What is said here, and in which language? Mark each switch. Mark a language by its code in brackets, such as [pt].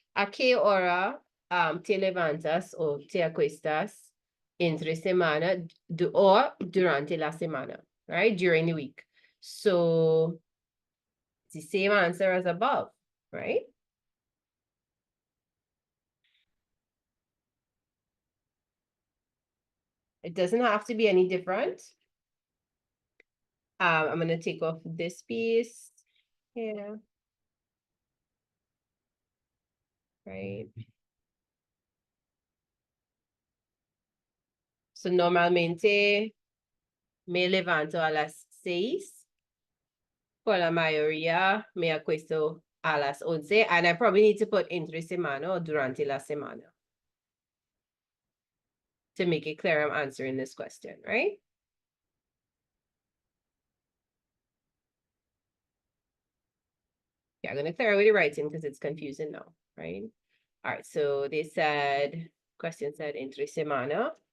[es] A qué hora te levantas o te acuestas entre semana or durante la semana, right? [en] During the week. So it's the same answer as above, right? It doesn't have to be any different. I'm gonna take off this piece here, right? [es] So normalmente me levanto a las 6. Por la mayoría me acuesto a las 11. [en] And I probably need to put [es] entre semana [en] or [es] durante la semana [en] to make it clear I'm answering this question, right? Yeah, I'm going to clear with the writing because it's confusing now, right? All right, so they said, question said [es] entre semana.